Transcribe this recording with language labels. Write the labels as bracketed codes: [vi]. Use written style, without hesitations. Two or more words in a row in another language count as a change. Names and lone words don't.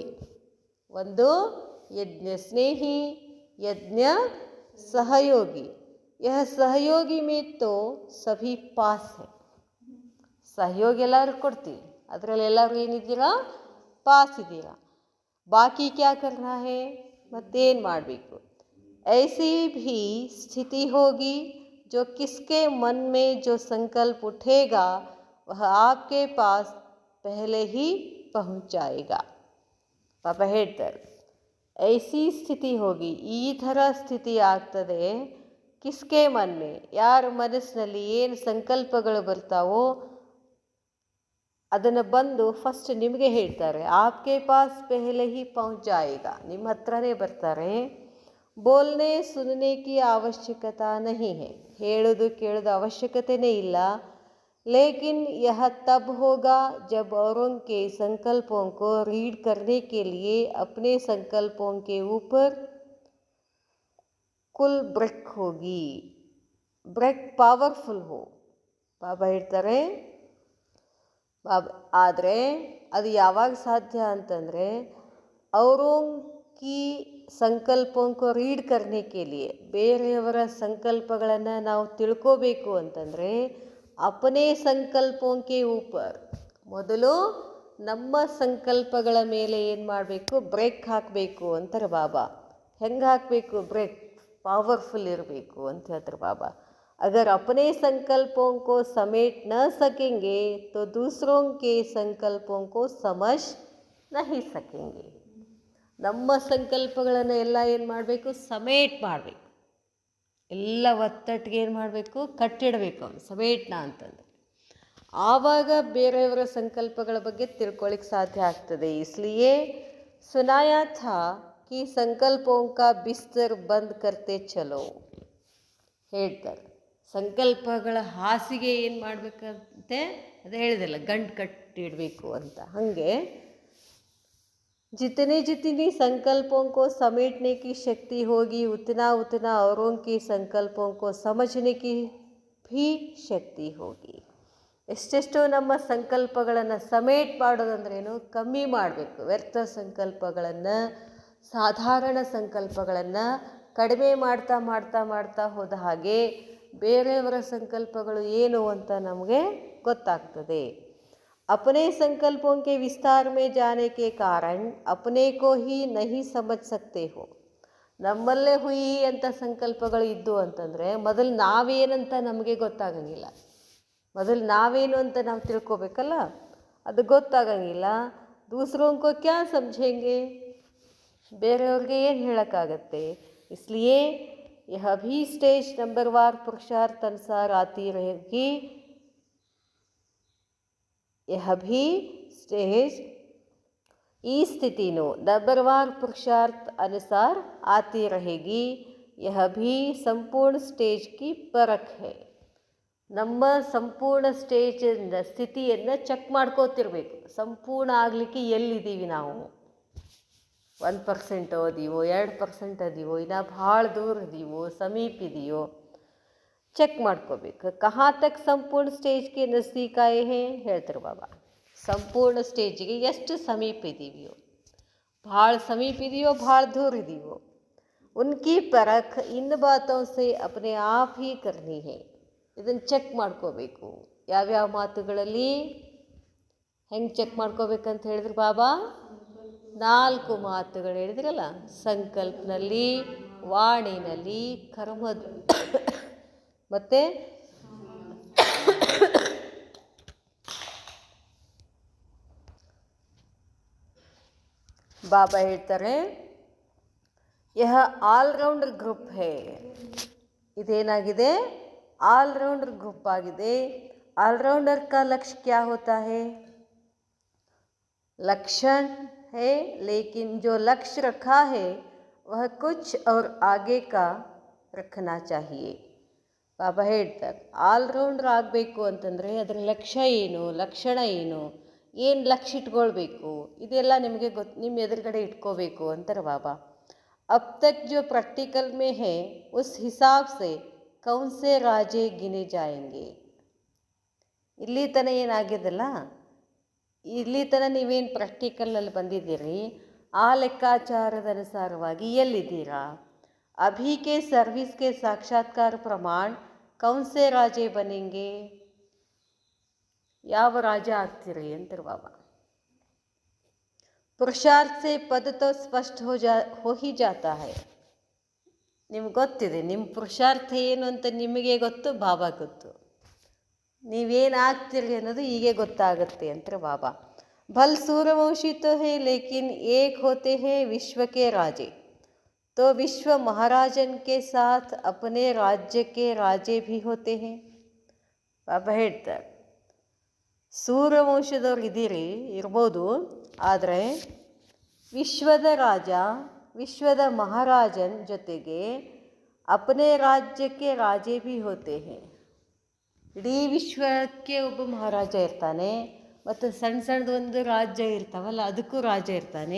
[kn] ಒಂದು ಯಜ್ಞ ಸ್ನೇಹಿ, ಯಜ್ಞ ಸಹಯೋಗಿ. [hi] यह सहयोगी में तो सभी पास है. [kn] ಸಹಯೋಗ ಎಲ್ಲರೂ ಕೊಡ್ತೀವಿ, ಅದರಲ್ಲಿ ಎಲ್ಲರೂ ಏನಿದ್ದೀರಾ? ಪಾಸ್ ಇದ್ದೀರಾ. [hi] बाकी क्या करना है? [kn] ಮತ್ತೇನು ಮಾಡಬೇಕು? [hi] ऐसी भी स्थिति होगी जो किसके मन में जो संकल्प उठेगा वह आपके पास पहले ही पहुंच जाएगा. [kn] ಪಾಪ ಹೇಳ್ತಾರೆ, [hi] ऐसी स्थिति होगी, [kn] ಈ ಥರ ಸ್ಥಿತಿ ಆಗ್ತದೆ. [hi] किसके मन में, [kn] ಯಾರ ಮನಸ್ಸಿನಲ್ಲಿ ಏನು ಸಂಕಲ್ಪಗಳು ಬರ್ತಾವೋ ಅದನ್ನು ಬಂದು ಫಸ್ಟ್ ನಿಮಗೆ ಹೇಳ್ತಾರೆ. [hi] आपके पास पहले ही पहुंच जाएगा, [kn] ನಿಮ್ಮ ಹತ್ರನೇ ಬರ್ತಾರೆ. [hi] बोलने सुनने की आवश्यकता नहीं है, [kn] ಹೇಳೋದು ಕೇಳೋದು ಅವಶ್ಯಕತೆನೇ ಇಲ್ಲ. [hi] लेकिन यह तब होगा जब औरों के संकल्पों को रीड करने के लिए अपने संकल्पों के ऊपर कुल ब्रेक होगी. ब्रेक पावरफुल हो. [kn] ಬಾಬಾ ಹೇಳ್ತಾರೆ, ಆದರೆ ಅದು ಯಾವಾಗ ಸಾಧ್ಯ ಅಂತಂದರೆ [hi] औरों की संकल्पों को रीड करने के लिए, [kn] ಬೇರೆಯವರ ಸಂಕಲ್ಪಗಳನ್ನು ನಾವು ತಿಳ್ಕೋಬೇಕು ಅಂತಂದರೆ [hi] अपने संकल्पों के ऊपर, [kn] ಮೊದಲು ನಮ್ಮ ಸಂಕಲ್ಪಗಳ ಮೇಲೆ ಏನು ಮಾಡಬೇಕು? ಬ್ರೇಕ್ ಹಾಕಬೇಕು ಅಂತಾರೆ ಬಾಬಾ. ಹೆಂಗೆ ಹಾಕಬೇಕು ಬ್ರೇಕ್? ಪವರ್ಫುಲ್ ಇರಬೇಕು ಅಂತ ಹೇಳ್ತಾರೆ ಬಾಬಾ. [hi] अगर अपने संकल्पों को समेट न सकेंगे तो दूसरों के संकल्पों को समझ नहीं सकेंगे. [kn] ನಮ್ಮ ಸಂಕಲ್ಪಗಳನ್ನು ಎಲ್ಲ ಏನು ಮಾಡಬೇಕು? ಸಮೇಟ್ ಮಾಡಬೇಕು. ಎಲ್ಲ ಒತ್ತಟ್ಟಿಗೆ ಏನು ಮಾಡಬೇಕು? ಕಟ್ಟಿಡಬೇಕು. ಅವನು ಸಮೇಟ್ನ ಅಂತಂದರೆ ಆವಾಗ ಬೇರೆಯವರ ಸಂಕಲ್ಪಗಳ ಬಗ್ಗೆ ತಿಳ್ಕೊಳ್ಳಿಕ್ಕೆ ಸಾಧ್ಯ ಆಗ್ತದೆ. [hi] इसलिए सुनाया था कि संकल्पों का बिस्तर बंद करते चलो. [kn] ಹೇಳ್ತಾರೆ, ಸಂಕಲ್ಪಗಳ ಹಾಸಿಗೆ ಏನು ಮಾಡಬೇಕಂತೆ ಅದು ಹೇಳಿದಲ್ಲ, ಗಂಟು ಕಟ್ಟಿಡಬೇಕು ಅಂತ. [hi] ಹಾಗೆ जितनी संकल्पों को समेटने की शक्ति होगी उतना औरों की संकल्पों को समझने की भी शक्ति होगी. [kn] ಎಷ್ಟೆಷ್ಟೋ ನಮ್ಮ ಸಂಕಲ್ಪಗಳನ್ನು ಸಮೇಟ್ ಮಾಡೋದಂದ್ರೇನು? ಕಮ್ಮಿ ಮಾಡಬೇಕು. ವ್ಯರ್ಥ ಸಂಕಲ್ಪಗಳನ್ನು, ಸಾಧಾರಣ ಸಂಕಲ್ಪಗಳನ್ನು ಕಡಿಮೆ ಮಾಡ್ತಾ ಮಾಡ್ತಾ ಮಾಡ್ತಾ ಹೋದ ಹಾಗೆ ಬೇರೆಯವರ ಸಂಕಲ್ಪಗಳು ಏನು ಅಂತ ನಮಗೆ ಗೊತ್ತಾಗ್ತದೆ. [hi] अपने संकल्पों के विस्तार में जाने के कारण अपने को ही नहीं समझ सकते हो. [kn] ನಮ್ಮಲ್ಲೇ ಹುಯಿ ಅಂತ ಸಂಕಲ್ಪಗಳು ಇದ್ದು ಅಂತಂದರೆ ಮೊದಲು ನಾವೇನಂತ ನಮಗೆ ಗೊತ್ತಾಗಂಗಿಲ್ಲ. ಮೊದಲು ನಾವೇನು ಅಂತ ನಾವು ತಿಳ್ಕೊಬೇಕಲ್ಲ, ಅದು ಗೊತ್ತಾಗಂಗಿಲ್ಲ. [hi] दूसरों को क्या समझेंगे, [kn] ಬೇರೆಯವ್ರಿಗೆ ಏನು ಹೇಳೋಕ್ಕಾಗತ್ತೆ? [hi] इसलिए यह भी स्टेज नंबरवार पुरुषार्थ अनुसार आती रहेगी. यह भी स्टेज [kn] ಈ ಸ್ಥಿತಿನೂ [hi] नंबरवार पुरुषार्थ अनुसार आती रहेगी. यह भी संपूर्ण स्टेज की परख है. [kn] ನಮ್ಮ ಸಂಪೂರ್ಣ ಸ್ಟೇಜ್ ಸ್ಥಿತಿಯನ್ನು ಚೆಕ್ ಮಾಡ್ಕೋತಿರ್ಬೇಕು. ಸಂಪೂರ್ಣ ಆಗಲಿಕ್ಕೆ ಎಲ್ಲಿದ್ದೀವಿ ನಾವು? 1% ಅದೀವೋ, 2% ಅದೀವೋ, ಇನ್ನು ಭಾಳ ದೂರ ಇದೀವೋ, ಸಮೀಪ ಇದೆಯೋ ಚೆಕ್ ಮಾಡ್ಕೋಬೇಕು. [hi] कहाँ तक संपूर्ण स्टेजगे नज़दीक आए हैं ಹೇಳ್ತಾರೆ ಬಾಬಾ. [kn] ಸಂಪೂರ್ಣ ಸ್ಟೇಜಿಗೆ ಎಷ್ಟು ಸಮೀಪ ಇದ್ದೀವಿಯೋ, ಭಾಳ ಸಮೀಪ ಇದೆಯೋ, ಭಾಳ ದೂರ ಇದೆಯೋ, [hi] उनकी परख इन बातों से अपने आप ही करनी है. [kn] ಇದನ್ನು ಚೆಕ್ ಮಾಡ್ಕೋಬೇಕು. ಯಾವ್ಯಾವ ಮಾತುಗಳಲ್ಲಿ ಹೆಂಗೆ ಚೆಕ್ ಮಾಡ್ಕೋಬೇಕಂತ ಹೇಳಿದ್ರು ಬಾಬಾ? 4 ಮಾತುಗಳು ಹೇಳಿದ್ರಲ್ಲ, ಸಂಕಲ್ಪನಲ್ಲಿ, ವಾಣಿನಲ್ಲಿ, ಕರ್ಮದ ಮತ್ತು ಬಾಬಾ ಹೇಳ್ತಾರೆ [hi] यह ऑलराउंडर ग्रुप है. [kn] ಇದೇನಾಗಿದೆ? [en] allrounder group [kn] आಗಿದೆ. [hi] ऑलराउंडर का लक्ष्य क्या होता है? लक्षण है, लेकिन जो लक्ष्य रखा है वह कुछ और आगे का रखना चाहिए. [kn] ಬಾಬಾ ಹೇಳ್ತಾರೆ ಆಲ್ರೌಂಡರ್ ಆಗಬೇಕು ಅಂತಂದರೆ ಅದರ ಲಕ್ಷ್ಯ ಏನು, ಲಕ್ಷಣ ಏನು, ಏನು ಲಕ್ಷ್ಯ ಇಟ್ಕೊಳ್ಬೇಕು, ಇದೆಲ್ಲ ನಿಮಗೆ ನಿಮ್ಮ ಎದುರುಗಡೆ ಇಟ್ಕೋಬೇಕು ಅಂತಾರೆ ಬಾಬಾ. [hi] अब तक जो प्रैक्टिकल में है उस हिसाब से कौन से राजे गिने जाएंगे. [kn] ಇಲ್ಲಿ ತನಕ ಏನಾಗಿದೆಲ್ಲ, ಇಲ್ಲಿ ತನಕ ನೀವೇನು ಪ್ರಾಕ್ಟಿಕಲಲ್ಲಿ ಬಂದಿದ್ದೀರಿ, ಆ ಲೆಕ್ಕಾಚಾರದ ಅನುಸಾರವಾಗಿ ಎಲ್ಲಿದ್ದೀರಾ? [hi] अभी के सर्विस के साक्षात्कार प्रमाण कौन से राजे बनेंगे. [kn] ಯಾವ ರಾಜ ಆಗ್ತೀರಿ ಅಂತಾರೆ ಬಾಬಾ. [hi] पुरुषार्थ से पद तो स्पष्ट हो ही जाता है. [kn] ನಿಮ್ಗೆ ಗೊತ್ತಿದೆ ನಿಮ್ಮ ಪುರುಷಾರ್ಥ ಏನು ಅಂತ ನಿಮಗೆ ಗೊತ್ತು, ಬಾಬಾ ಗೊತ್ತು. ನೀವೇನು ಆಗ್ತೀರಿ ಅನ್ನೋದು ಹೀಗೆ ಗೊತ್ತಾಗುತ್ತೆ ಅಂತಾರೆ ಬಾಬಾ. [hi] भल सूर्यवंशी तो है लेकिन एक होते हैं विश्व के राजे. तो विश्व महाराजन के साथ अपने राज्य के राजे भी होते हैं. [kn] ಬಾಬಾ ಹೇಳ್ತಾರೆ ಸೂರ್ಯವಂಶದವ್ರು ಇರ್ಬೋದು, ಆದರೆ ವಿಶ್ವದ ರಾಜ, ವಿಶ್ವದ ಮಹಾರಾಜನ್ ಜೊತೆಗೆ ಅಪನೇ ರಾಜ್ಯಕ್ಕೆ [hi] राजे भी होते हैं. [kn] ಇಡೀ ವಿಶ್ವಕ್ಕೆ ಒಬ್ಬ ಮಹಾರಾಜ ಇರ್ತಾನೆ, ಮತ್ತು ಸಣ್ಣ ಸಣ್ಣದೊಂದು ರಾಜ್ಯ ಇರ್ತಾವಲ್ಲ ಅದಕ್ಕೂ ರಾಜ ಇರ್ತಾನೆ.